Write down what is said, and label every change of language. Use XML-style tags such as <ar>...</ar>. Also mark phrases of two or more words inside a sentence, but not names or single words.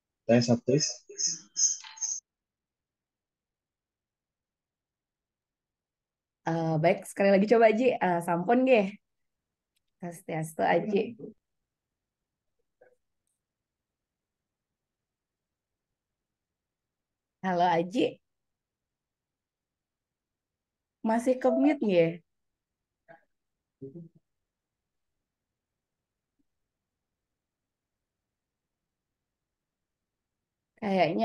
<id>Tes satu. Baik, sekali lagi coba Aji,</id> <ban>sampun ge.</ban> <id>Tes tes tuh Aji. Halo Aji, masih ke mute nggih? Kayaknya</id>